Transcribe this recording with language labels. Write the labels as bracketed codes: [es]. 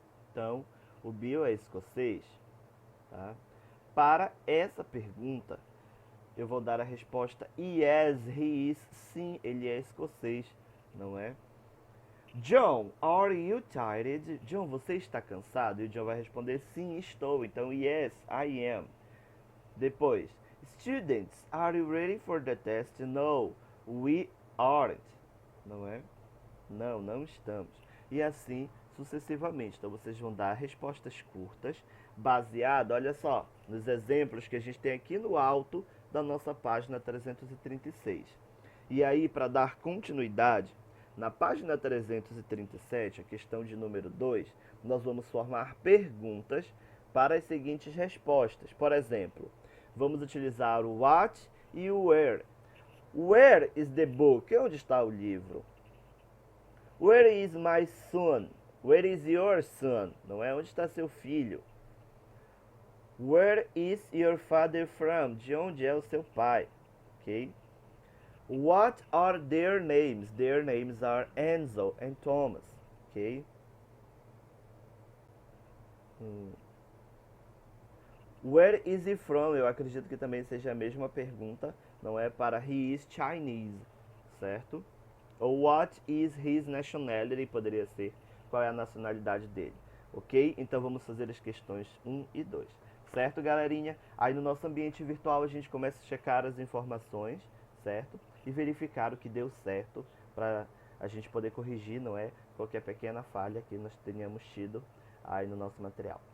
[pt] Então, o Bill é escocês, tá? Para essa pergunta, eu vou dar a resposta [en] yes, he is. [pt] Sim, ele é escocês, não é? [en] John, are you tired? John, [pt] você está cansado? E o John vai responder sim, estou. [en] Então, yes, I am. Depois, students, are you ready for the test? No, we aren't. [pt] Não é? Não, não estamos. E assim sucessivamente. Então vocês vão dar respostas curtas, baseado, olha só, nos exemplos que a gente tem aqui no alto da nossa página 336. E aí, para dar continuidade, na página 337, a questão de número 2, nós vamos formar perguntas para as seguintes respostas. Por exemplo, vamos utilizar o what e o where. [en] Where is the book? [pt] Onde está o livro? [en] Where is my son? Where is your son? [pt] Não é? Onde está seu filho? [en] Where is your father from? [pt] De onde é o seu pai? Ok? [en] What are their names? Their names are Enzo and Thomas. Ok? Where is he from? [pt] Eu acredito que também seja a mesma pergunta. Não é para [en] he is Chinese, [pt] certo? [en] Ou what is his nationality? [pt] Poderia ser qual é a nacionalidade dele. Ok? Então vamos fazer as questões 1 e 2. Certo, galerinha? Aí no nosso ambiente virtual a gente começa a checar as informações, certo? E verificar o que deu certo para a gente poder corrigir, não é? Qualquer pequena falha que nós tenhamos tido aí no nosso material.